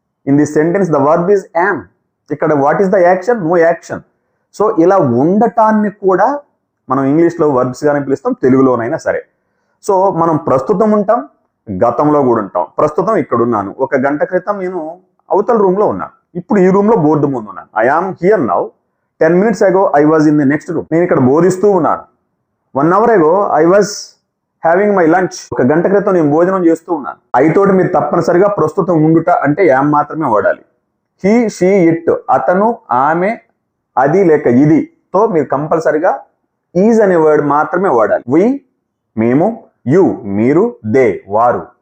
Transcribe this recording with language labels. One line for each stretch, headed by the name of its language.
English: In this sentence the verb is am. ఇక్కడ what is the action? No action.
Telugu: So ఇలా ఉండటాన్ని కూడా మనం ఇంగ్లీష్లో వర్బ్స్ గానే పిలుస్తాం, తెలుగులోనైనా సరే. సో మనం ప్రస్తుతం ఉంటాం, గతంలో కూడా ఉంటాం. ప్రస్తుతం ఇక్కడ ఉన్నాను, 1 గంట క్రితం నేను అవతల రూమ్ లో ఉన్నాను, ఇప్పుడు ఈ రూమ్ లో బోర్డు ముందు ఉన్నాను.
English: I am here now, 10 minutes ago I was in the next room.
Telugu: నేను ఇక్కడ బోధిస్తూ ఉన్నాను.
English: 1 hour ago I was having my lunch.
Telugu: 1 గంట క్రితం నేను భోజనం చేస్తూ ఉన్నాను. తోటి మీరు తప్పనిసరిగా ప్రస్తుతం ఉండుట అంటే యామ్ మాత్రమే వాడాలి. హీ, షీ, ఇట్, అతను, ఆమె, అది లేక ఇది తో మీరు కంపల్సరిగా ఈజ్ అనే వర్డ్ మాత్రమే వాడాలి. వి, మేము, యు, మీరు, దే, వారు.